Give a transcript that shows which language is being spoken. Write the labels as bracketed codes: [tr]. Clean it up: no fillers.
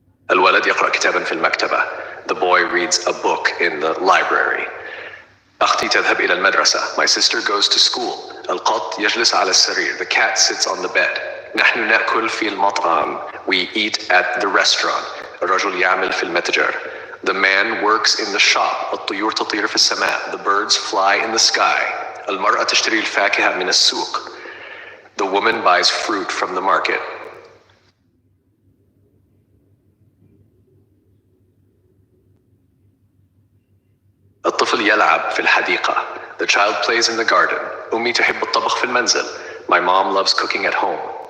[ar] الولد يقرأ كتابا في المكتبة. [en] The boy reads a book in the library. [ar] أختي تذهب إلى المدرسة. [en] My sister goes to school. [ar] القط يجلس على السرير. [en] The cat sits on the bed. [ar] نحن نأكل في المطعم. [en] We eat at the restaurant. [ar] الرجل يعمل في المتجر. [en] The man works in the shop. [ar] الطيور تطير في السماء. [en] The birds fly in the sky. [ar] المرأة تشتري الفاكهة من السوق. [en] The woman buys fruit from the market. [ar] الطفل يلعب في الحديقة. [en] The child plays in the garden. [ar] أمي تحب الطبخ في المنزل. [en] My mom loves cooking at home.